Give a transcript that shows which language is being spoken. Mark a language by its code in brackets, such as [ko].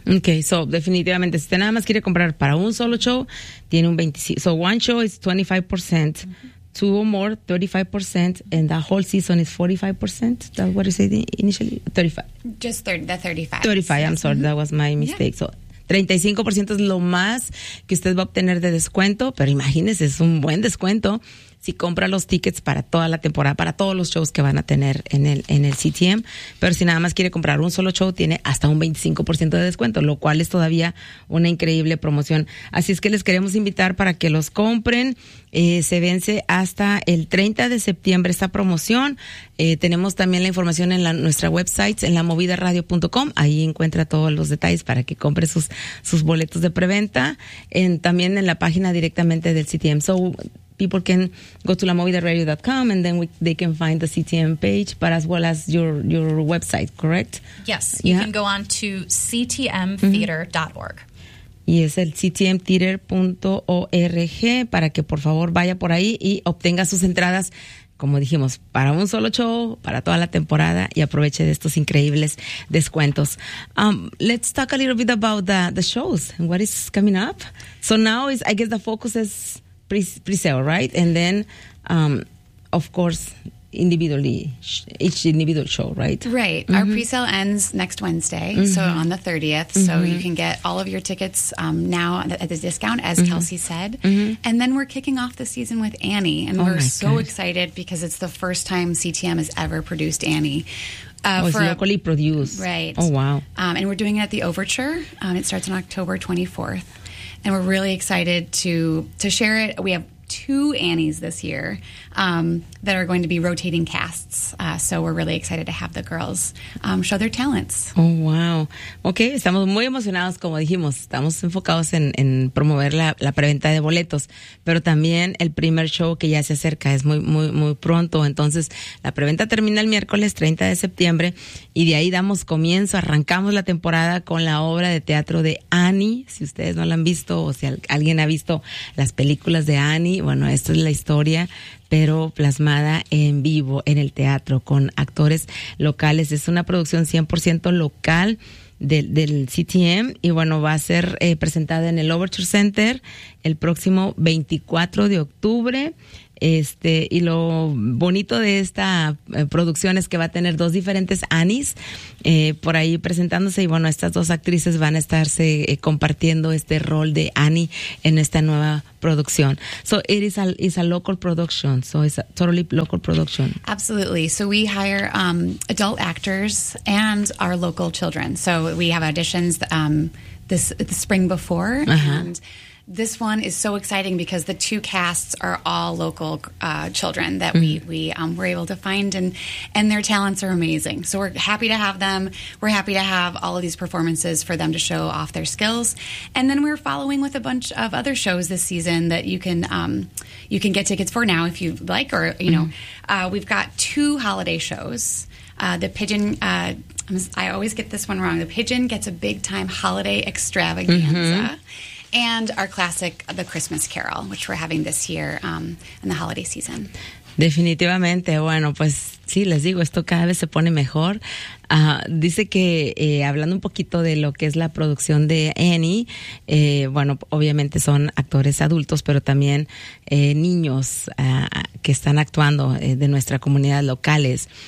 [es] Okay, so definitivamente, si usted nada más quiere comprar para un solo show, tiene un 25%. [en] So one show is 25%, mm-hmm, two or more, 35%, and the whole season is 45%. That's what you said initially? 35. Just 30, the 35. 35, I'm sorry, mm-hmm, that was my mistake. [es] Yeah. So 35% es lo más que usted va a obtener de descuento, pero imagínese, es un buen descuento si compra los tickets para toda la temporada, para todos los shows que van a tener en el CTM. Pero si nada más quiere comprar un solo show, tiene hasta un 25% de descuento, lo cual es todavía una increíble promoción. Así es que les queremos invitar para que los compren. Se vence hasta el 30 de septiembre esta promoción. Tenemos también la información en nuestra website, en lamovidaradio.com. Ahí encuentra todos los detalles para que compre sus boletos de preventa. También en la página directamente del CTM. [en] So, people can go to lamovidaradio.com and then they can find the CTM page, but as well as your website, correct? Yes, you can go on to ctmtheater.org. [es] Y es el ctmtheater.org para que por favor vaya por ahí y obtenga sus entradas, como dijimos, para un solo show, para toda la temporada, y aproveche de estos increíbles descuentos. [en] Let's talk a little bit about the shows and what is coming up. So now, is, I guess the focus is pre-sale, right? And then, of course, individually, each individual show, right? Right. Mm-hmm. Our pre-sale ends next Wednesday, mm-hmm, so on the 30th. Mm-hmm. So you can get all of your tickets now at the discount, as mm-hmm Kelsey said. Mm-hmm. And then we're kicking off the season with Annie. And oh, we're so excited because it's the first time CTM has ever produced Annie. Locally produced. Right. Oh, wow. And we're doing it at the Overture. It starts on October 24th. And we're really excited to share it. We have two Annies this year that are going to be rotating casts. So we're really excited to have the girls show their talents. [es] Oh, wow. Okay, estamos muy emocionados, como dijimos. Estamos enfocados en promover la preventa de boletos. Pero también el primer show que ya se acerca es muy, muy, muy pronto. Entonces, la preventa termina el miércoles 30 de septiembre. Y de ahí damos comienzo, arrancamos la temporada con la obra de teatro de Annie. Si ustedes no la han visto o si alguien ha visto las películas de Annie, bueno, esta es la historia, pero plasmada en vivo en el teatro con actores locales. Es una producción 100% local del CTM y bueno, va a ser presentada en el Overture Center el próximo 24 de octubre. Y lo bonito de esta producción es que va a tener dos diferentes Annies por ahí presentándose. Y bueno, estas dos actrices van a estarse compartiendo este rol de Annie en esta nueva producción. [en] So it is a local production. So it's a totally local production. Absolutely. So we hire adult actors and our local children. So we have auditions the spring before. Uh-huh. And this one is so exciting because the two casts are all local children that we were able to find, and their talents are amazing. So we're happy to have them. We're happy to have all of these performances for them to show off their skills. And then we're following with a bunch of other shows this season that you can get tickets for now if you like. Or, you know, we've got two holiday shows. The Pigeon, I always get this one wrong. The Pigeon gets a big-time holiday extravaganza. Mm-hmm. And our classic, The Christmas Carol, which we're having this year in the holiday season. [es] Definitivamente. Bueno, pues sí, les digo, esto cada vez se pone mejor. Dice que, hablando un poquito de lo que es la producción de Annie, bueno, obviamente son actores adultos, pero también niños que están actuando de nuestra comunidad locales.